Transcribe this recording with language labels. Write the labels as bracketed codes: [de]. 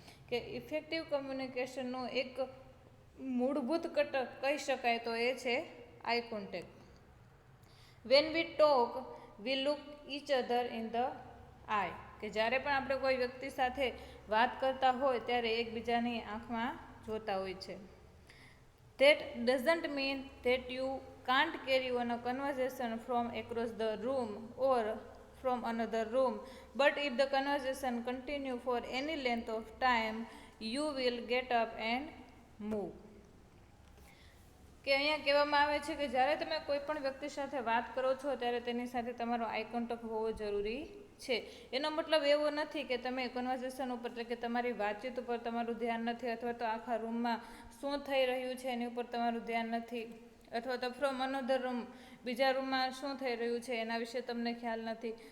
[gu] કે ઇફેક્ટિવ કમ્યુનિકેશનનું એક મૂળભૂત ઘટક કહી શકાય તો એ છે eye contact. [en] When we talk we look each other in the eye. [gu] કે જ્યારે પણ આપણે કોઈ વ્યક્તિ સાથે વાત કરતા હોય ત્યારે એકબીજાની આંખમાં જોતા હોય છે. [en] That doesn't mean that you can't carry on a conversation from across the room or from another room, but if the conversation continue for any length of time, you will get up and move. [gu] કે અહીંયા કહેવામાં આવે છે કે જ્યારે તમે કોઈ પણ વ્યક્તિ સાથે વાત કરો છો ત્યારે તેની સાથે તમારો આઈ કોન્ટેક્ટ હોવો જરૂરી છે. એનો મતલબ એવો નથી કે તમે કન્વર્ઝેશન ઉપર એટલે કે તમારી વાતચીત ઉપર તમારું ધ્યાન નથી, અથવા તો આખા રૂમમાં શું થઈ રહ્યું છે એની ઉપર તમારું ધ્યાન નથી, અથવા તો [en] from another room [gu] બીજા રૂમમાં શું થઈ રહ્યું છે એના વિશે તમને ખ્યાલ નથી.